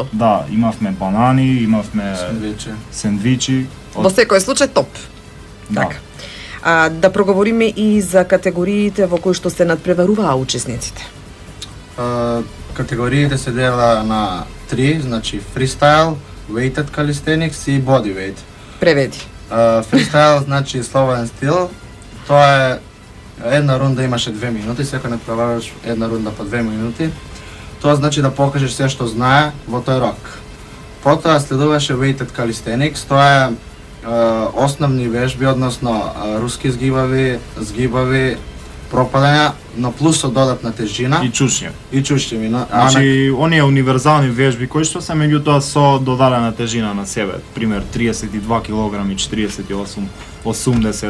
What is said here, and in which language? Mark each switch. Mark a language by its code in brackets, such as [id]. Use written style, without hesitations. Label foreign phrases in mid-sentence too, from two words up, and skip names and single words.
[mk] да, имавме банани, имавме Сендвичи. сендвичи. Во секој случај топ. Да. Така. Да проговориме и за категориите во кои што се надпреваруваа учесниците. Категориите се дела на 3, значи [en] freestyle, weighted calisthenics [mk] и bodyweight. Преведи. Freestyle значи слободен стил. Тоа е една рунда имаше 2 минути, секој надпреваруваш една рунда по 2 минути. Тоа значи да покажеш се што знае во тој рок. Потоа следуваше [en] weighted calisthenics, [mk] тоа е основни вежби, односно руски згибави, пропадања, но плюс со додатна тежина И чучња. и чуштиви. Значи, оние универзални вежби кои што се меѓутоа со додадена тежина на себе. Пример 32 кг, 48, 80.